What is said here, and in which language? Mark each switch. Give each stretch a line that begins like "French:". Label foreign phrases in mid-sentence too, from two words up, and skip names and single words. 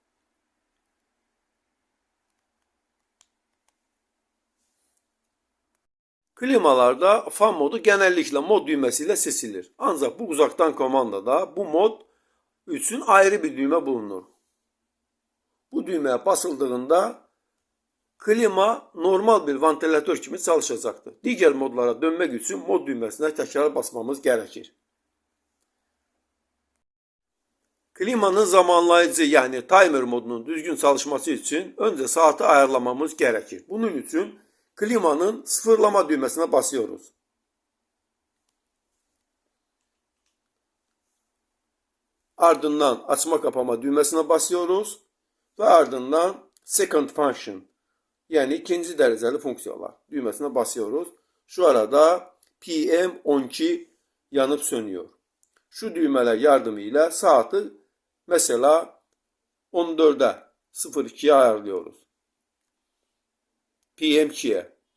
Turkish: Klimalarda fan modu genellikle mod düğmesiyle seçilir. Ancak bu uzaktan komandada bu mod için ayrı bir düğme bulunur.
Azerbaijani: Bu düğmeye basıldığında klima normal bir ventilatör kimi çalışacaqdır. Digər modlara dönmək üçün mod düyməsinə təkrar basmamız gərəkir. Klimanın zamanlayıcı, yəni timer modunun düzgün çalışması üçün öncə saatı ayarlamamız gərəkir. Bunun üçün klimanın sıfırlama düyməsinə basıyoruz.
Turkish: Ardından açma kapama düğmesine basıyoruz ve ardından
English: second function,
Turkish: yani ikinci dereceli fonksiyalar düğmesine basıyoruz. Şu arada PM12 yanıp sönüyor. Şu düğmeler yardımıyla saati mesela 14'e 02'ye ayarlıyoruz. PM2'ye.